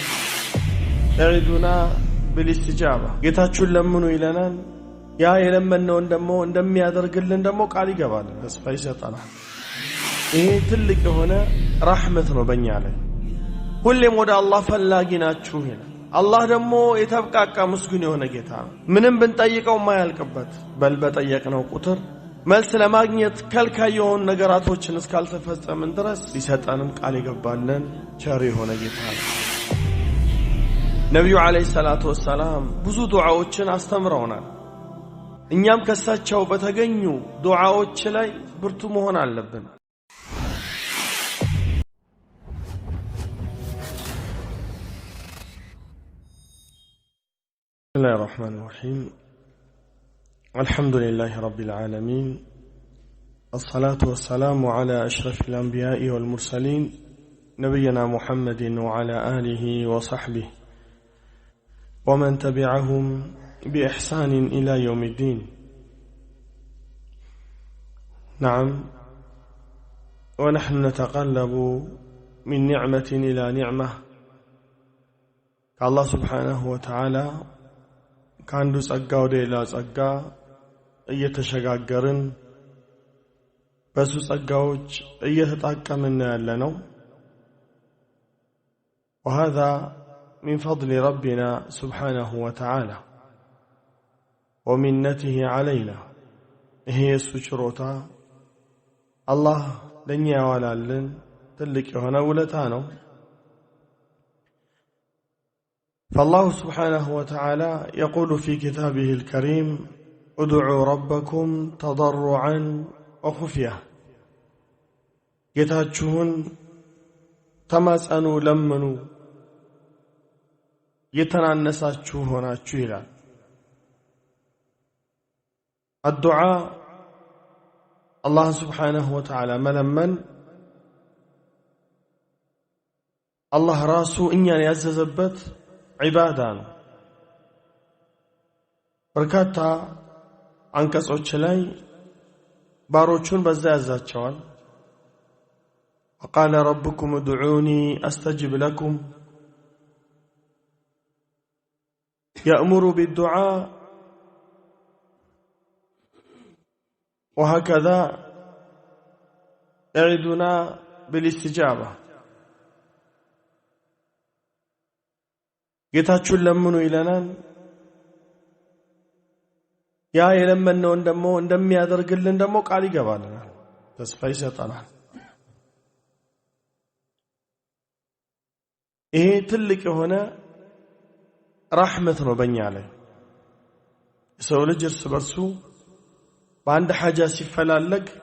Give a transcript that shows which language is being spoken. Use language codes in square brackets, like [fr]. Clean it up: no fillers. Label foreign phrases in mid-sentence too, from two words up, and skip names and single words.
[ar] يعدنا بالاستجابة [am] ጌታችሁን ለምኑ ይለናል። ያ የለመነውን ደግሞ እንደሚያደርግልን ደግሞ ቃል ይገባል፣ ተስፋ ይሰጠናል። ይሄ ትልቅ የሆነ ረሕመት ነው በእኛ ላይ። ሁሌም ወደ አላህ ፈላጊ ናችሁ ይላል። አላህ ደግሞ የተብቃቃ ምስጉን የሆነ ጌታ ነው። ምንም ብንጠይቀው ማያልቅበት በል በጠየቅነው ቁጥር መልስ ለማግኘት ከልካይ የሆኑ ነገራቶችን እስካልተፈጸምን ድረስ ሊሰጠንም ቃል ይገባልን ቸር የሆነ ጌታ ነው። ነብዩ [ar] عليه الصلاة والسلام [am] ብዙ ዱዓዎችን አስተምረውናል። እኛም ከሳቸው በተገኙ ዱዓዎች ላይ ብርቱ መሆን አለብን። [ar] بسم الله الرحمن الرحيم الحمد لله رب العالمين الصلاة والسلام على أشرف الأنبياء والمرسلين نبينا محمد وعلى آله وصحبه ومن تبعهم بإحسان إلى يوم الدين. نعم، ونحن نتقلب من نعمة إلى نعمة كالله سبحانه وتعالى [am] ከአንዱ ጸጋ ወደ ሌላ ጸጋ እየተሸጋገርን በሱ ጸጋዎች እየተጣቀምን ያለነው። [ar] وهذا من فضل ربنا سبحانه وتعالى ومنته علينا. [am] ይሄ የሱ ችሮታ አላህ ለኛ ያዋላልን ትልቅ የሆነ ውለታ ነው። [ar] فالله سبحانه وتعالى يقول في كتابه الكريم ادعوا ربكم تضرعا وخفية. [am] ጌታችሁን ተማጸኑ፣ ለምኑ፣ የተናነሳችሁ ሆናችሁ ይላል። [ar] الدعاء الله سبحانه وتعالى [am] መለመን الله ራሱ እኛን ያዘዘበት ዒባዳ ነው። በርካታ አንቀጾች ላይ ባሮቹን በዛ ያዛቸዋል። [ar] وقال ربكم ادعوني استجب لكم يأمر بالدعاء وهكذا يعدنا بالاستجابة. [am] ጌታችሁን ለምኑ ይለናል። ያ የለመነውን ደግሞ እንደሚያደርግልን ደግሞ ቃል ይገባልናል፣ ተስፋ ይሰጠናል። ይሄ ትልቅ የሆነ ረሕመት ነው በእኛ ላይ። የሰው ልጅ እርስ በርሱ በአንድ ሐጃ ሲፈላለግ